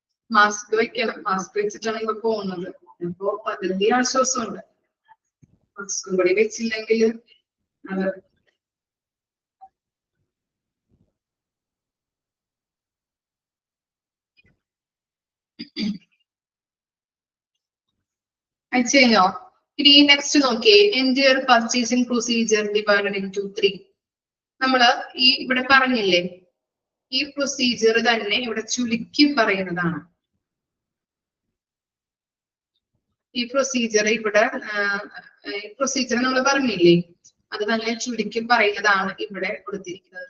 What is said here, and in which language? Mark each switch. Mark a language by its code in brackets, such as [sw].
[ml] Mask വെക്കണം. Mask വെച്ചിട്ടാണ് ഇപ്പൊ പോകുന്നത്. ഇപ്പൊ പകുതി ആശ്വാസമുണ്ട്. മാസ്കും കൂടി വെച്ചില്ലെങ്കിൽ അത് അയച്ചുകഴിഞ്ഞോ? ഇനി നെക്സ്റ്റ് നോക്കിയേ. [en] Entire purchasing procedure divided into 3. [ml] നമ്മള് ഈ ഇവിടെ പറഞ്ഞില്ലേ, ഈ പ്രൊസീജിയർ തന്നെ ഇവിടെ ചുരുക്കി പറയുന്നതാണ്. ഈ പ്രൊസീജിയർ ഇവിടെ പ്രൊസീജിയർ നമ്മൾ പറഞ്ഞില്ലേ, അത് തന്നെ ചുരുക്കി പറയുന്നതാണ് ഇവിടെ കൊടുത്തിരിക്കുന്നത്.